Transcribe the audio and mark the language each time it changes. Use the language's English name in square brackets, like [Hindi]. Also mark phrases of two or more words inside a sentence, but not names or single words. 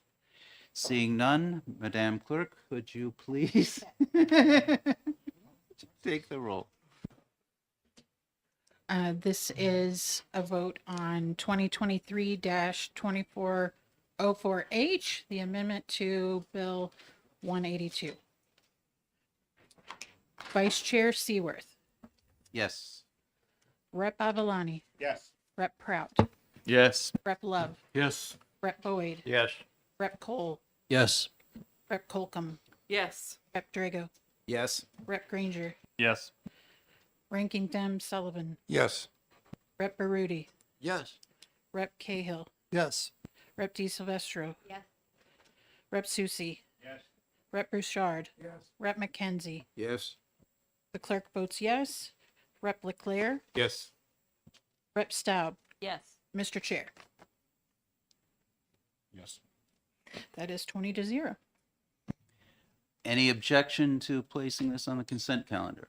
[English] Seeing none, Madam Clerk, could you please take the roll? This is a vote on 2023-2404H, the amendment to Bill 182. Vice Chair Seaworth, Yes. Rep. Avalani, Yes. Rep. Prout, Yes. Rep. Love, Yes. Rep. Boyd, Yes. Rep. Cole, Yes. Rep. Colcom, Yes. Rep. Drago, Yes. Rep. Granger, Yes. Ranking Dem Sullivan, Yes. Rep. Baruti, Yes. Rep. Cahill, Yes. Rep. Di Silvestro, Yes. Rep. Susi, Yes. Rep. Bouchard, Yes. Rep. McKenzie. Yes. The clerk votes yes. Rep. Leclerc, Yes. Rep. Staub, Yes. Mr. Chair. Yes. That is 20-0. Any objection to placing this on the consent calendar?